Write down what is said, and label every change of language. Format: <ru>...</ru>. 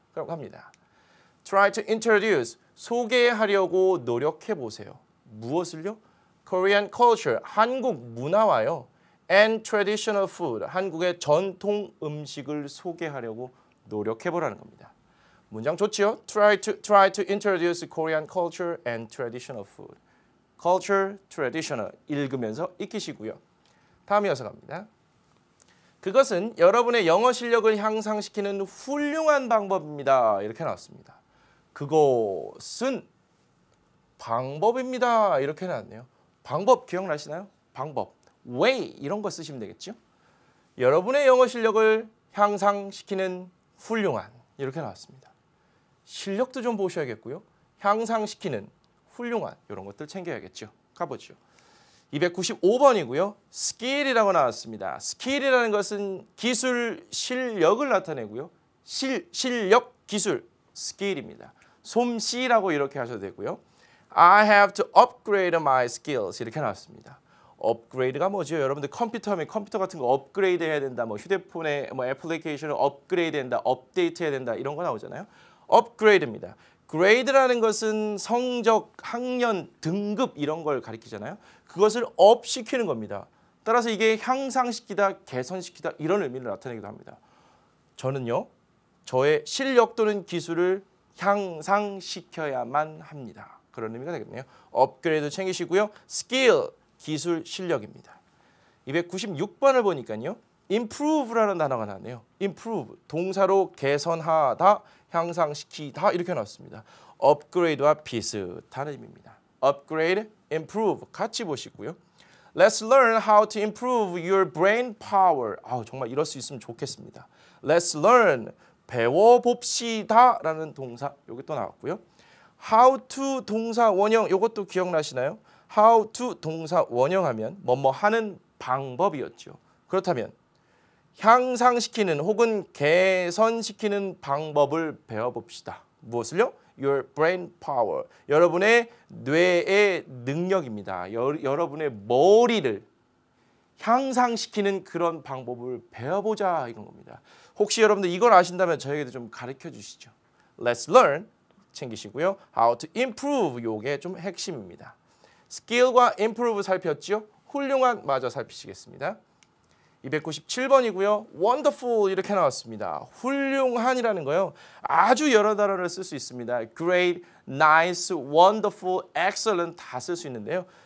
<ko>그럼 갑니다.</ko> <en>Try to introduce.</en> <ko>소개하려고 노력해 보세요. 무엇을요?</ko> <en>Korean culture.</en> <ko>한국 문화와요.</ko> <en>And traditional food.</en> <ko>한국의 전통 음식을 소개하려고 노력해 보라는 겁니다. 문장 좋지요?</ko> <en>Try to introduce Korean culture and traditional food.</en> <ko>Culture, traditional 읽으면서 익히시고요. 다음 이어서 갑니다. 그것은 여러분의 영어 실력을 향상시키는 훌륭한 방법입니다. 이렇게 나왔습니다. 그것은 방법입니다. 이렇게 나왔네요. 방법 기억나시나요? 방법, way 이런 거 쓰시면 되겠죠? 여러분의 영어 실력을 향상시키는 훌륭한 이렇게 나왔습니다. 실력도 좀 보셔야겠고요. 향상시키는 훌륭한 이런 것들 챙겨야겠죠. 가보죠. 295번이고요. skill이라고 나왔습니다. skill이라는 것은 기술, 실력을 나타내고요. 실력, 기술, skill입니다. 솜씨라고 이렇게 하셔도 되고요.</ko> <en>I have to upgrade my skills</en> <ko>이렇게 나왔습니다. 업그레이드가 뭐죠? 여러분들 컴퓨터 하면 컴퓨터 같은 거 업그레이드 해야 된다. 뭐 휴대폰의 애플리케이션을 업그레이드 해야 된다. 업데이트 해야 된다. 이런 거 나오잖아요. 업그레이드입니다. 그레이드라는 것은 성적, 학년, 등급 이런 걸 가리키잖아요. 그것을 업시키는 겁니다. 따라서 이게 향상시키다, 개선시키다 이런 의미를 나타내기도 합니다. 저는요. 저의 실력 또는 기술을 향상시켜야만 합니다. 그런 의미가 되겠네요. 업그레이드 챙기시고요. 스킬, 기술, 실력입니다. 296번을 보니까요. improve라는 단어가 나왔네요. improve, 동사로 개선하다, 향상시키다 이렇게 나왔습니다. 업그레이드와 비슷한 의미입니다. upgrade, improve 같이 보시고요.</ko> <en>Let's learn how to improve your brain power.</en> <ko>정말 이럴 수 있으면 좋겠습니다.</ko> <en>Let's learn,</en> <ko>배워봅시다 라는 동사 여기 또 나왔고요. How to 동사 원형 이것도 기억나시나요? How to 동사 원형하면 뭐뭐 하는 방법이었죠. 그렇다면 향상시키는 혹은 개선시키는 방법을 배워봅시다. 무엇을요?</ko> <en>Your brain power.</en> <ko>여러분의 뇌의 능력입니다. 여러분의 머리를 향상시키는 그런 방법을 배워보자 이런 겁니다. 혹시 여러분들 이걸 아신다면 저에게도 좀 가르쳐 주시죠.</ko> <en>Let's learn</en> <ko>챙기시고요.</ko> <en>How to improve</en> <ko>요게 좀 핵심입니다. skill과 improve 살폈죠? 훌륭한 마저 살피시겠습니다. 297번이고요. wonderful 이렇게 나왔습니다. 훌륭한이라는 거요. 아주 여러 단어를 쓸 수 있습니다. great, nice, wonderful, excellent 다 쓸 수 있는데요.</ko>